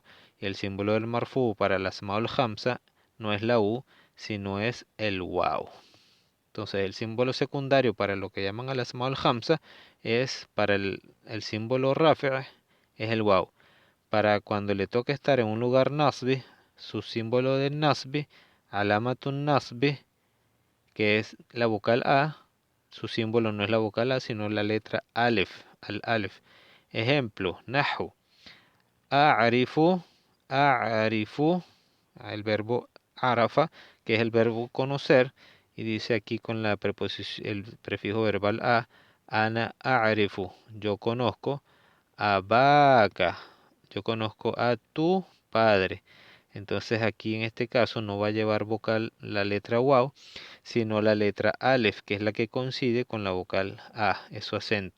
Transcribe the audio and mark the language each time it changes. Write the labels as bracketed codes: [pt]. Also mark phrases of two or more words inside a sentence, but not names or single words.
[es] Y el símbolo del marfu para la [ar] الأسماء الخمسة [es] no es la u, sino es el waw. Entonces, el símbolo secundario para lo que llaman [ar] الأسماء الخمسة [es] es para el símbolo raf'i, es el waw. Para cuando le toque estar en un lugar nasbi, su símbolo de nasbi, [ar] علامة النصب, [es] que es la vocal A, su símbolo no es la vocal A, sino la letra alef, [ar] الألف. [es] Ejemplo, [ar] نحو أعرف أعرف, [es] el verbo arafa, que es el verbo conocer, y dice aquí con la preposición, el prefijo verbal a, [ar] أنا أعرف, [es] yo conozco, abaka, yo conozco a tu padre. Entonces aquí en este caso no va a llevar vocal la letra waw, sino la letra alef, que es la que coincide con la vocal a, es su acento.